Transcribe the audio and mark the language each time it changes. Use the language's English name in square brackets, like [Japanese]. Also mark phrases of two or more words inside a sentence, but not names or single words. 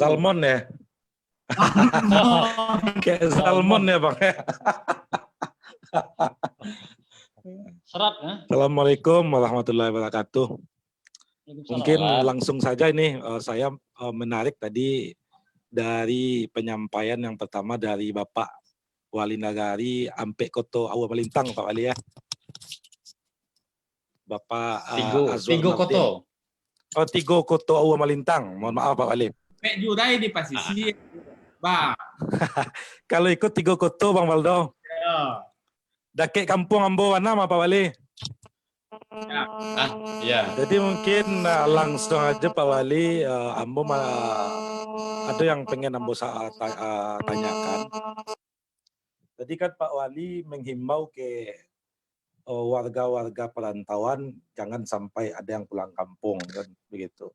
[Indonesian] Salmon ya? Kayak salmon ya Bang. Serat ya. [Arabic] Assalamualaikum warahmatullahi wabarakatuh. [Indonesian] Mungkin langsung saja ini saya menarik tadi dari penyampaian yang pertama dari Bapak Wali Nagari Ampek Koto Awa Malintang Pak Wali ya. Bapak Tigo Koto. Oh, Tigo Koto Awa Malintang. Mohon maaf Pak Wali. [Minangkabau] Pek Jurai di pasisir. Bang. [Indonesian] Kalau ikut Tigo Koto Bang Waldo. Ya. [Minangkabau] Dakek kampung Ambo mana Pak Wali? [Indonesian] Ya. Jadi mungkin langsung aja Pak Wali, Ambo ada yang pengen Ambo tanyakan. Tadi kan Pak Wali menghimbau ke warga-warga perantauan jangan sampai ada yang pulang kampung kan begitu.